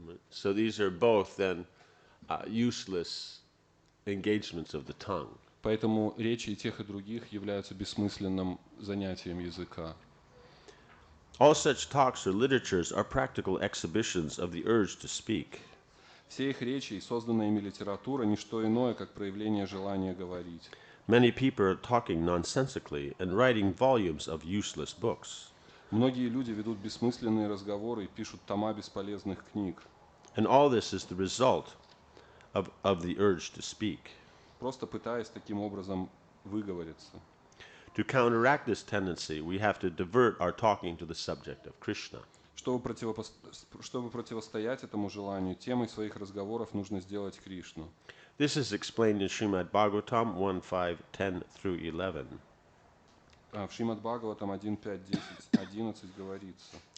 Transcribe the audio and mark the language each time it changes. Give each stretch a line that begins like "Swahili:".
English: So these are both then useless engagements of the tongue.
Russian: Поэтому речи и тех, и других являются бессмысленным занятием языка.
English: All such talks or literatures are practical exhibitions of the urge to speak.
Russian: Все их речи и созданная ими литература – не что иное, как проявление желания говорить.
English: Many people are talking nonsensically and writing volumes of useless books.
Russian: Многие люди ведут бессмысленные разговоры и пишут тома бесполезных книг.
English: And all this is the result of the urge to speak.
Russian: Просто пытаясь таким образом выговориться.
English: To counteract this tendency, we have to divert our talking to the subject of Krishna.
Russian: Чтобы противостоять этому желанию, темой своих разговоров нужно сделать Кришну.
English: This is explained in Srimad Bhagavatam 1:5-10-11.
Russian: В Шримад Бхагаватам 1.5.10-11 говорится: